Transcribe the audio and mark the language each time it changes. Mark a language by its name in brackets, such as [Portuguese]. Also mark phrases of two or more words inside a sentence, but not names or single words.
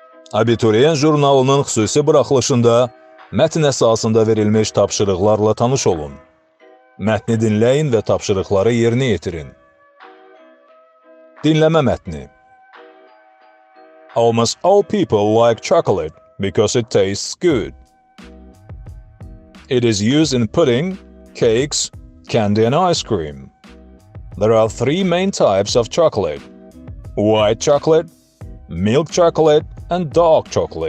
[Azerbaijani] Abituriyent jurnalının xüsusi buraxılışında mətn əsasında verilmiş tapşırıqlarla tanış olun. Mətni dinləyin və tapşırıqları yerinə yetirin. Dinləmə mətni. [English] Almost all people like chocolate because it tastes good. It is used in pudding, cakes, candy and ice cream. There are three main types of chocolate: white chocolate, milk chocolate, and dark chocolate.